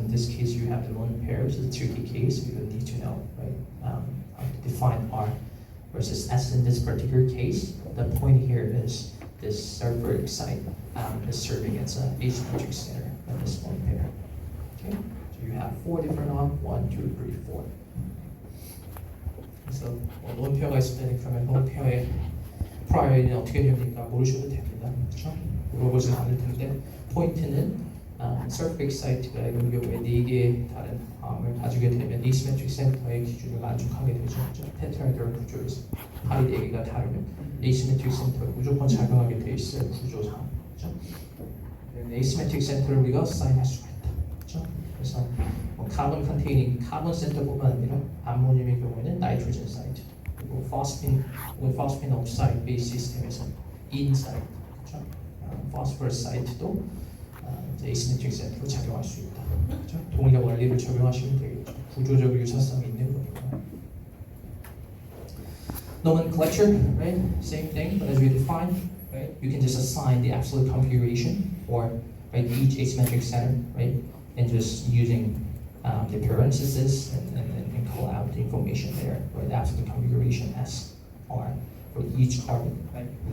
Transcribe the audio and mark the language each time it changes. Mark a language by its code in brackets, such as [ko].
[en] In this case, you have the lone pairs. It's a tricky case. You need to know, right, how to define R versus S in this particular case. The point here is this surface site is serving as an asymmetric center of this lone pair. Okay, so you have 4 different arms. 1, 2, 3, 4. [ko] 그래서 lone pair가 있을 때는 그러면 lone pair의 prior는 어떻게 됩니까? 모르셔도 됩니다. 그렇죠? 물어보진 않을 텐데 포인트는 surface site가 이런 경우에 4개의 다른 arm을 가지게 되면 asymmetric center의 기준을 만족하게 되죠. 테트라헤드럴 구조에서 팔이 4개가 다르면 asymmetric center가 무조건 작용하게 돼 있어요. 구조상. 그렇죠? asymmetric center를 우리가 사인할 수가 있다. 그렇죠? 그래서 카본 컨테이닝 카본 센터뿐만 아니라 암모늄의 경우에는 나이트로젠 사이트, 그리고 포스핀 혹은 포스핀 옥사이드 베이스 시스템에서 인 사이트, 그렇죠? 포스포러스 사이트도 asymmetric center로 작용할 수 있다. 그렇죠? 동일한 원리를 적용하시면 되겠죠. 구조적 유사성이 있는 거니까. [en] Nomenclature, right? Same thing, but as we define, right? You can just assign the absolute configuration for, right, each asymmetric center, right? And just using the parentheses and call out the information there, right? The absolute configuration S R for each carbon, right?